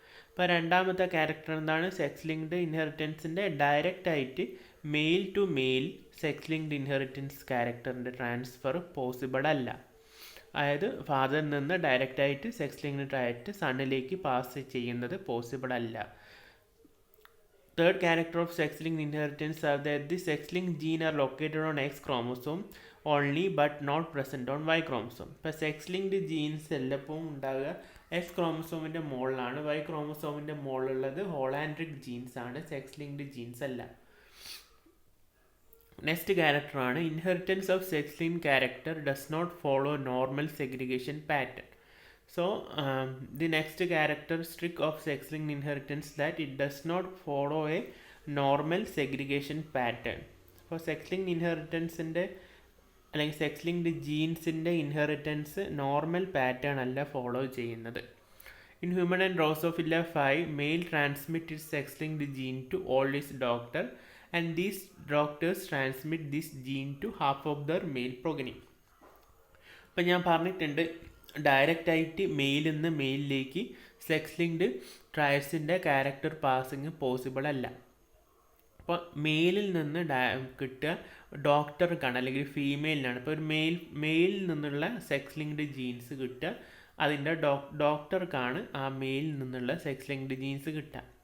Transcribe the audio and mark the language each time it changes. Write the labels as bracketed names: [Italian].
[Malayalam] ഇപ്പോൾ രണ്ടാമത്തെ ക്യാരക്ടർ എന്താണ്? സെക്സ് ലിങ്ക്ഡ് ഇൻഹെറിറ്റൻസിൻ്റെ ഡയറക്റ്റായിട്ട് mail to male sex linked inheritance ക്യാരക്ടറിൻ്റെ transfer possible അല്ല. അതായത് ഫാദറിൽ നിന്ന് ഡയറക്റ്റായിട്ട് സെക്സ് ലിങ്ക്ഡ് ട്രയറ്റ് സണ്ണിലേക്ക് പാസ് ചെയ്യുന്നത് പോസിബിൾ അല്ല. [English] Third character of sex-linked inheritance are that the sex-linked gene are located on X chromosome only but not present on Y chromosome. [Malayalam] ഇപ്പോൾ sex-linked jeans എല്ലാപ്പോഴും ഉണ്ടാകുക X ക്രോമസോമിൻ്റെ മുകളിലാണ്. Y ക്രോമസോമിൻ്റെ മുകളിലുള്ളത് ഹോളാൻഡ്രിക് jeans ആണ്, sex-linked jeans അല്ല. [English] Next ക്യാരക്ടറാണ് inheritance of sex-linked character does not follow normal segregation pattern. So the next characteristic of sex-linked inheritance that it does not follow a normal segregation pattern. [Malayalam] അപ്പോൾ sex linked ഇൻഹെറിറ്റൻസിൻ്റെ അല്ലെങ്കിൽ sex linked ജീൻസിൻ്റെ inheritance normal pattern അല്ല follow ചെയ്യുന്നത്. [English] In human and Drosophila 5, male transmit its sex-linked gene to all its doctor, and these doctors transmit this gene to half of their male progeny. [Malayalam] അപ്പം ഞാൻ പറഞ്ഞിട്ടുണ്ട്, ഡയറക്റ്റായിട്ട് മെയിലിൽ നിന്ന് മെയിലിലേക്ക് sex linked ട്രയൽസിൻ്റെ character passing possible അല്ല. അപ്പോൾ മെയിലിൽ നിന്ന് കിട്ടുക ഡോക്ടർക്കാണ് അല്ലെങ്കിൽ ഫീമെയിലിനാണ്. ഇപ്പോൾ ഒരു മെയിലിൽ നിന്നുള്ള സെക്സ് ലിങ്ക്ഡ് ജീൻസ് കിട്ടുക അതിൻ്റെ ഡോക്ടർക്കാണ് ആ മെയിലിൽ നിന്നുള്ള സെക്സ് ലിങ്ക്ഡ് ജീൻസ് കിട്ടുക.